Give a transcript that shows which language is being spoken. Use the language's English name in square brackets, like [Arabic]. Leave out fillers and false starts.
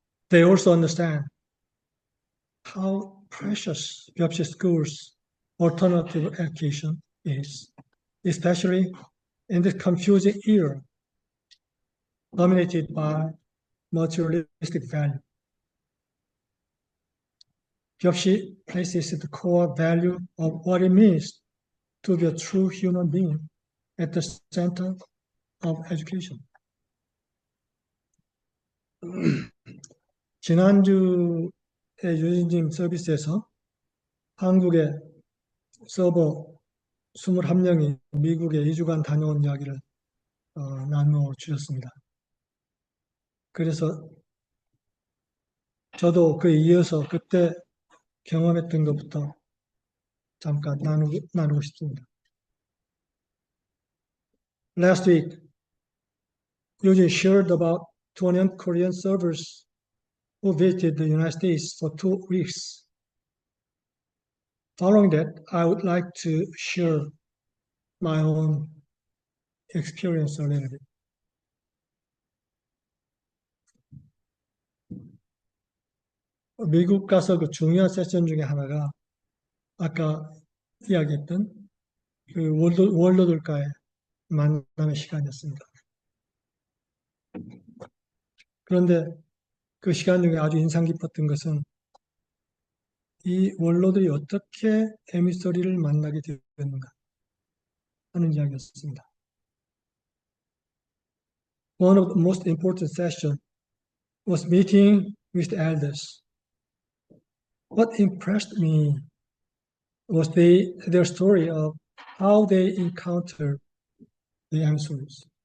[English] They also understand how precious Byopsi School's alternative education is, especially in this confusing era dominated by materialistic value. Byopsi places the core value of what it means to be a true human being at the center of education. [Korean] 지난주에 유진님 서비스에서 한국의 서버 21명이 미국에 2주간 다녀온 이야기를 나누어 주셨습니다. 그래서 저도 그에 이어서 그때 경험했던 것부터 잠깐 나누고 싶습니다. [English] Last week, Eugene shared about 20 Korean servers who visited the United States for 2 weeks. Following that, I would like to share my own experience a little bit. [Korean] 미국 가서 그 중요한 세션 중에 하나가 아까 이야기했던 그 원로들과의 만남의 시간이었습니다. 그런데 그 시간 중에 아주 인상 깊었던 것은 이 원로들이 어떻게 에미서리를 만나게 되었는가 하는 이야기였습니다. [English] One of the most important sessions was meeting with the elders. What impressed me was their story of how they encountered the emissaries.